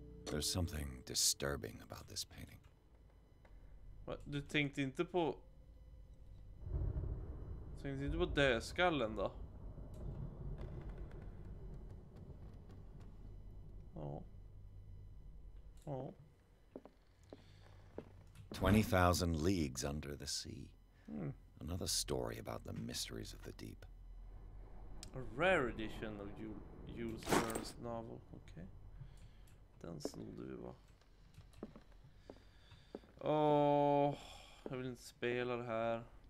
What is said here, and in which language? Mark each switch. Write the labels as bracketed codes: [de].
[en] There's something disturbing about this painting. [sv] Du tänkte inte på... Tänkte inte på dödskallen då? Ja. Ja. [en] 20,000 leagues under the sea. Another story about the mysteries of the deep. A rare edition of Jules Verne's novel. [sv] Okay. Den snodde vi va? Åh, jag vill inte spela det här.